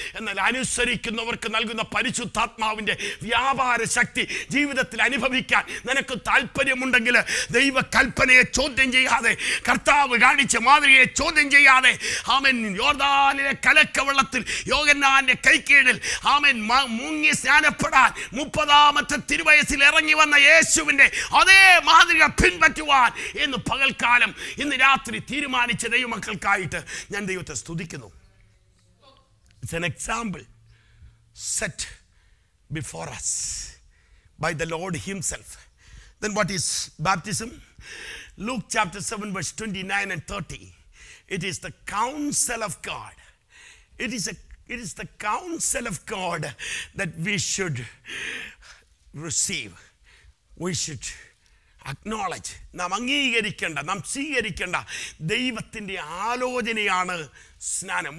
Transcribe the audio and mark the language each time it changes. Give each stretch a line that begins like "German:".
Malayalam: എന്നാൽ അനുസരിക്കുന്നവർക്ക് നൽകുന്ന പരിശുദ്ധാത്മാവിൻ്റെ വ്യാപാര ശക്തി ജീവിതത്തിൽ അനുഭവിക്കാൻ നിനക്ക് താല്പര്യമുണ്ടെങ്കിൽ ദൈവകൽപ്പനയെ ചോദ്യം ചെയ്യാതെ, കർത്താവ് കാണിച്ച മാതൃകയെ ചോദ്യം ചെയ്യാതെ, ആമേൻ, യോർദാനിലെ കലക്കവെള്ളത്തിൽ യോഹന്നാന്റെ കൈക്കീഴിൽ ആമേൻ മുങ്ങി സ്നാനപ്പെടാൻ 30-ാമത്തെ തിരുവയസ്സിൽ ഇറങ്ങി വന്ന യേശുവിൻ്റെ അതേ മാതൃക പിൻപറ്റുവാൻ ഇന്ന് പകൽക്കാലം, ഇന്ന് രാത്രി തീരുമാനിച്ച ദൈവമക്കൾക്കായിട്ട് ഞാൻ ദൈവത്തെ സ്തുതിക്കുന്നു.
English: It's an example set before us by the Lord himself. Then what is baptism? Luke chapter 7 verse 29 and 30. It is the counsel of God. It is the counsel of God that we should receive. We should acknowledge.
Malayalam: നാം അംഗീകരിക്കേണ്ട, നാം സ്വീകരിക്കേണ്ട ദൈവത്തിൻ്റെ ആലോചനയാണ് സ്നാനം.